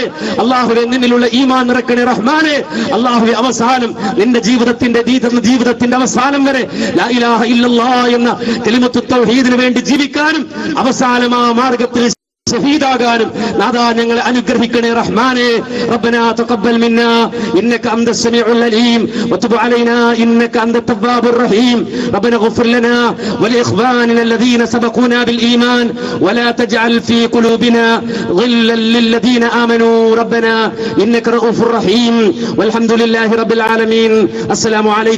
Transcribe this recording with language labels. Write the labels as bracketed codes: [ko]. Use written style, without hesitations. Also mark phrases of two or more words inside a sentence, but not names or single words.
[ml] അല്ലാഹുവേ, നിന്നിലുള്ള ഈമാൻ നിറക്കണേ റഹ്മാനെ. അല്ലാഹുവേ, അവസാനം നിന്റെ ജീവിതത്തിന്റെ അവസാനം വരെ [ar] لا إله إلا الله [ml] എന്ന കലിമത്തു തൗഹീദിന് വേണ്ടി ജീവിക്കാനും അവസാനം ആ മാർഗത്തിൽ ഷഹീദാകാനും നാദാ ഞങ്ങളെ അനുഗ്രഹിക്കണേ റഹ്മാനെ. [ar] ربنا تقبل منا إنك أنت السميع العليم وتب علينا إنك أنت التواب الرحيم. ربنا اغفر لنا ولإخواننا الذين سبقونا بالإيمان ولا تجعل في قلوبنا غلا للذين آمنوا ربنا إنك رؤوف رحيم والحمد لله رب العالمين. السلام عليكم.